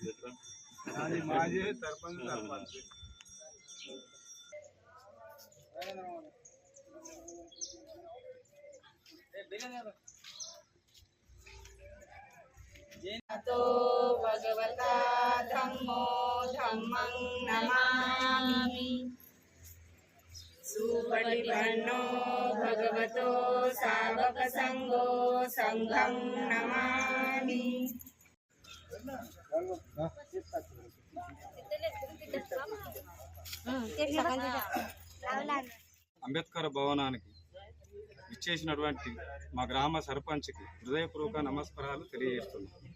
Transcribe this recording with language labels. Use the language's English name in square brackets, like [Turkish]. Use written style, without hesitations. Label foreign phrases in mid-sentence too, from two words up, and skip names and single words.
[Pali] भगवता धम्मो धम्मं नमामि सुपटिपन्नो भगवतो सावक संगो संघं नमामि। [Telugu] అంబేద్కర్ భవనానికి ఇచ్చేసినటువంటి మా గ్రామ సర్పంచ్కి హృదయపూర్వక నమస్కారాలు తెలియజేస్తున్నాం।